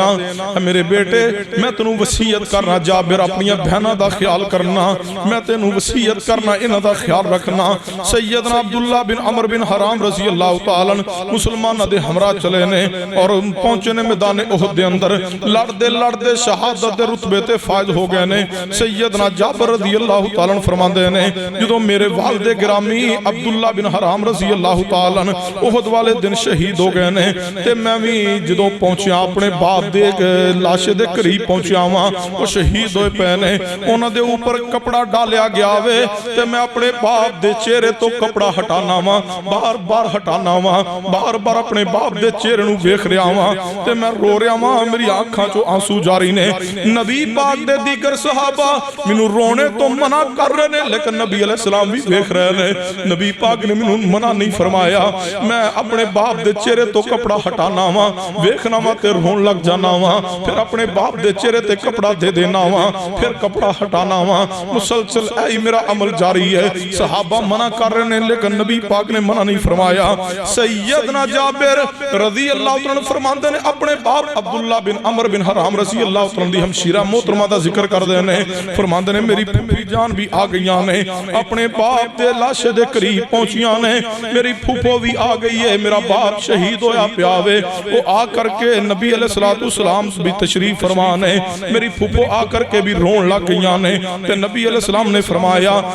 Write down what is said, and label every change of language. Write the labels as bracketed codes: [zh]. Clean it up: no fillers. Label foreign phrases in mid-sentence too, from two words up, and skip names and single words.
[pa] ਮੇਰੇ ਬੇਟੇ ਮੈਂ ਤੈਨੂੰ ਵਸੀਅਤ ਕਰਨਾ ਜਾਬਿਰ ਅਪਣੀ ਭੈਣਾਂ ਦਾ ਖ਼ਿਆਲ ਕਰਨਾ, ਮੈਂ ਤੈਨੂੰ ਵਸੀਅਤ ਕਰਨਾ ਇਨ੍ਹਾਂ ਦਾ ਖ਼ਿਆਲ ਰੱਖਣਾ। ਸੱਯਦਨਾ ਅਬਦੁੱਲਾ ਬਿਨ ਅਮਰ ਬਿਨ ਹਰਾਮ [ar] رضي الله تعالى [pa] ਮੁਸਲਮਾਨਾਂ ਦੇ ਹਮਰਾ ਚੱਲੇ ਨੇ ਔਰ ਪਹੁੰਚੇ ਨੇ ਮੈਦਾਨ ਉਹਦ ਦੇ ਅੰਦਰ, ਲੜਦੇ ਲੜਦੇ ਸ਼ਹਾਦਤ ਦੇ ਰੁਤਬੇ ਤੇ ਫ਼ਾਇਜ਼ ਹੋ ਗਏ ਨੇ। ਸੱਯਦਨਾ ਜਾਬਰ [ar] رضي الله تعالى [pa] ਫ਼ਰਮਾਂਦੇ ਨੇ ਜਦੋਂ ਮੇਰੇ ਵਾਲਿਦ ਗਿਰਾਮੀ ਅਬਦੁੱਲਾ ਬਿਨ ਹਰਾਮ [ar] رضي الله تعالى [pa] ਉਹਦ ਵਾਲੇ ਦਿਨ ਸ਼ਹੀਦ ਹੋ ਗਏ ਨੇ ਤੇ ਮੈਂ ਭੀ ਜਦੋਂ ਪਹੁੰਚਾ ਅਪਣੇ ਬਾਪ ਦੇ ਲਾਸ਼ੇ ਦੇ ਕਰੀਬ ਪਹੁੰਚਾ ਵਾਂ, ਵੋ ਸ਼ਹੀਦ ਹੋਏ ਪੇ ਨੇ, ਉਨ੍ਹਾਂ ਦੇ ਊਪਰ ਕਪੜਾ ਡਾਲਿਆ ਗਿਆ ਵੇ ਤੇ ਮੈਂ ਅਪਣੇ ਬਾਪ ਦੇ ਚਿਹਰੇ ਤੋ ਕਪੜਾ ਹਟਾਨਾ ਵਾਂ, ਬਾਰ ਬਾਰ ਹਟਾਨਾ ਵਾਂ, ਬਾਰ ਬਾਰ ਅਪਣੇ ਬਾਪ ਦੇ ਚਿਹਰੇ ਨੂੰ ਵੇਖ ਰਿਹਾ ਵਾਂ ਤੇ ਮੈਂ ਰੋ ਰਿਹਾ ਵਾਂ, ਮੇਰੀ ਆਂਖਾਂ ਚੋਂ ਆਂਸੂ ਜਾਰੀ ਨੇ। ਨਬੀ ਪਾਕ ਦੇ ਦੀਗਰ ਸਹਾਬਾ ਮੈਨੂੰ ਰੋਨੇ ਤੋ ਮਨਾ ਕਰ ਰਹੇ ਨੇ ਲੇਕਿਨ ਨਬੀ ਅਲੈਹਿੱਸਲਾਮ ਭੀ ਵੇਖ ਰਹੇ ਨੇ। ਨਬੀ ਪਾਕ ਨੇ ਮੈਨੂੰ ਮਨਾ ਨਹੀਂ ਫ਼ਰਮਾਇਆ, ਮੈਂ ਅਪਣੇ ਬਾਪ ਦੇ ਚਿਹਰੇ ਤੋ ਕਪੜਾ ਹਟਾਨਾ ਵਾ, ਵੇਖਣਾ ਵਾ ਤੇ ਰੋਨ ਲੱਗ ਜਾਣਾ ਵਾ, ਫਿਰ ਅਪਣੇ ਬਾਪ ਦੇ ਚਿਹਰੇ ਤੇ ਕਪੜਾ ਦੇ ਦੇਣਾ ਵਾ, ਫਿਰ ਕਪੜਾ ਹਟਾਨਾ ਵਾ, ਮੁਸਲਸਲ ਐ ਮੇਰਾ ਅਮਲ ਜਾਰੀ ਹੈ। ਸਹਾਬਾ ਮਨਾ ਕਰ ਰਹੇ ਨੇ ਲੇਕਿਨ ਨਬੀ ਪਾਕ ਨੇ ਮਨਾ ਨਹੀਂ ਫ਼ਰਮਾਇਆ। ਸੱਯਦਨਾ ਜਾਬਿਰ [ar] رضي الله تعالى [pa] ਫ਼ਰਮਾਂਦੇ ਨੇ ਅਪਣੇ ਬਾਪ ਅਬਦੁੱਲਾ ਬਿਨ ਅਮਰ ਬਿਨ ਹਰਾਮ [ar] رضي الله تعالى [pa] ਦੀ ਹਮਸ਼ੀਰਾ ਮੋਹਤਰਮਾ ਦਾ ਜ਼ਿਕਰ ਕਰਦੇ ਨੇ, ਫ਼ਰਮਾਂਦੇ ਨੇ ਮੇਰੀ ਫੂਫੀ ਜਾਨ ਭੀ ਆ ਗਈਆਂ ਨੇ, ਅਪਣੇ ਬਾਪ ਦੇ ਲਾਸ਼ੇ ਦੇ ਕਰੀਬ ਪਹੁੰਚੀਆਂ ਨੇ, ਮੇਰੀ ਫੂਫੋ ਭੀ ਆ ਗਈ ਹੈ, ਮੇਰਾ ਬਾਪ ਸ਼ਹੀਦ ਹੋਇਆ ਪਿਆ ਵੇ। ਵੋ ਆ ਕਰ ਕੇ ਨਬੀ [ar] عليه الصلاة والسلام [pa] ਭੀ ਤਸ਼ਰੀਫ਼ ਫ਼ਰਮਾ ਨੇ, ਮੇਰੀ ਫੂਫੋ ਆ ਕਰ ਕੇ ਭੀ ਰੋਨ ਲੱਗ ਗਈਆਂ ਨੇ ਤੇ ਨਬੀ ਅਲੈਹਿੱਸਲਾਮ ਨੇ ਫ਼ਰਮਾਇਆ